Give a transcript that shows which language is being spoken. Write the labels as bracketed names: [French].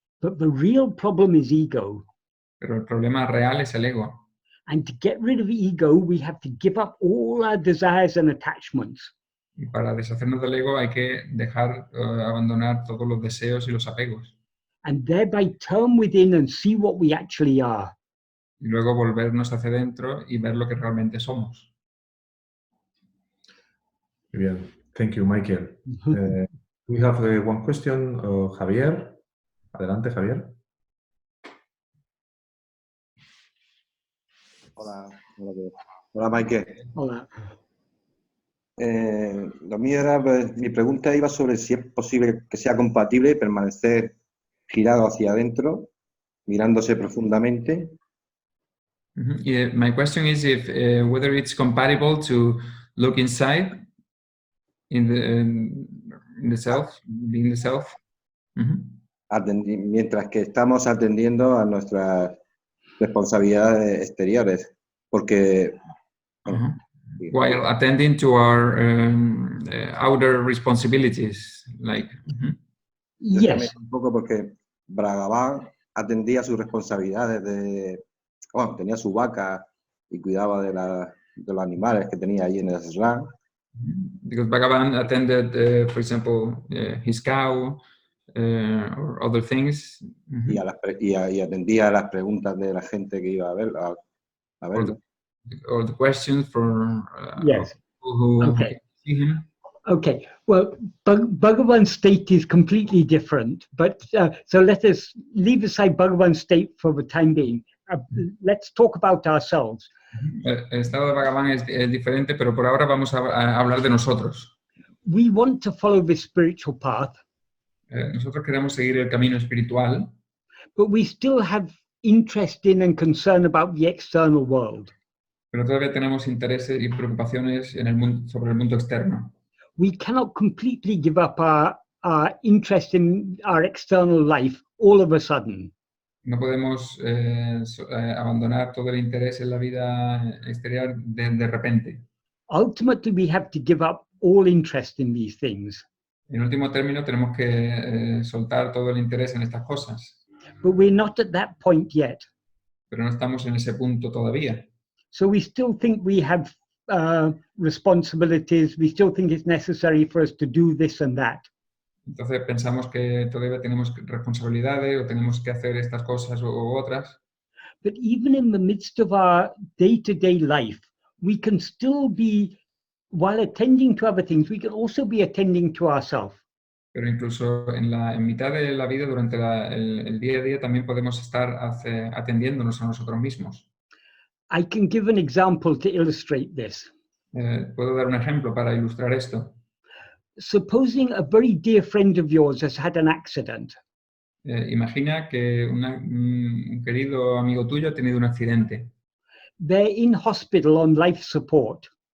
[English] But the real problem is ego. [Spanish] Pero el problema real es el ego. [English] And to get rid of ego, we have to give up all our desires and attachments. [Spanish] Y para deshacernos del ego hay que abandonar todos los deseos y los apegos. [English] And thereby turn within and see what we actually are. [Spanish] Y luego volvernos hacia adentro y ver lo que realmente somos. Muy bien. [English] Thank you, Michael. We have one question, Javier. [Spanish] Adelante, Javier. Hola, Michael. Hola. Lo mío era, mi pregunta iba sobre si es posible que sea compatible permanecer girado hacia adentro, mirándose profundamente. [English] Yeah, my question is if whether it's compatible to look inside in the self, being the self. [Spanish] Mientras que estamos atendiendo a nuestras responsabilidades exteriores, porque [English] while attending to our outer responsibilities, like. Yes. [Spanish] Un poco porque Bhagavan atendía sus responsabilidades tenía su vaca y cuidaba de los animales que tenía allí en el ashram. [English] Because Bhagavan attended, for example, his cow or other things. [Spanish] Y atendía a las preguntas de la gente que iba a verlo. [English] Or the questions for yes. people who okay. see him. Okay, well, Bhagavan's state is completely different, but so let us leave aside Bhagavan's state for the time being. Let's talk about ourselves. [Spanish] El estado de Bhagavan es diferente, pero por ahora vamos a hablar de nosotros. [English] We want to follow this spiritual path. [Spanish] Nosotros queremos seguir el camino espiritual. [English] But we still have interest in and concern about the external world. [Spanish] Pero todavía tenemos intereses y preocupaciones sobre el mundo externo. [English] We cannot completely give up our interest in our external life all of a sudden. [Spanish] No podemos abandonar todo el interés en la vida exterior de repente. [English] Ultimately, we have to give up all interest in these things. [Spanish] En último término, tenemos que soltar todo el interés en estas cosas. [English] But we're not at that point yet. [Spanish] Pero no estamos en ese punto todavía. [English] So we still think we have responsibilities. We still think it's necessary for us to do this and that. [Spanish] Entonces pensamos que todavía tenemos responsabilidades o tenemos que hacer estas cosas u otras. [English] But even in the midst of our day-to-day life, we can still be, while attending to other things, we can also be attending to ourselves. [Spanish] Pero incluso en mitad de la vida, durante el día a día, también podemos estar atendiéndonos a nosotros mismos. [English] I can give an example to illustrate this. [Spanish] Puedo dar un ejemplo para ilustrar esto. [English] Supposing a very dear friend of yours has had an accident. [Spanish] Imagina que un querido amigo tuyo ha tenido un accidente. [English] They're in hospital on life support.